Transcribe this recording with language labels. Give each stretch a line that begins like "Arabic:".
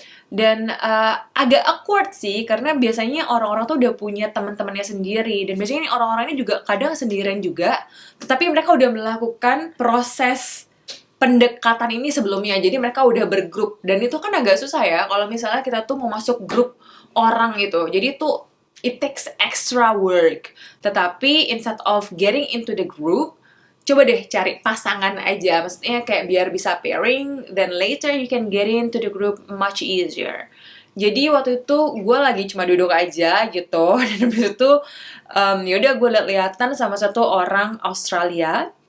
Indonesian: Dan agak awkward sih karena biasanya orang-orang tuh udah punya teman-temannya sendiri dan biasanya orang-orang ini juga kadang sendirian juga, tetapi mereka udah melakukan proses pendekatan ini sebelumnya, jadi mereka udah bergrup dan itu kan agak susah ya kalau misalnya kita tuh mau masuk grup orang gitu, jadi itu
English: it takes extra work.
Indonesian: Tetapi
English: instead of getting into the group,
Indonesian: coba deh cari pasangan aja, maksudnya kayak biar bisa pairing,
English: then later you can get into the group much easier.
Indonesian: Jadi waktu itu gue lagi cuma duduk aja gitu dan habis itu yaudah gue liat-liatan sama satu orang Australia.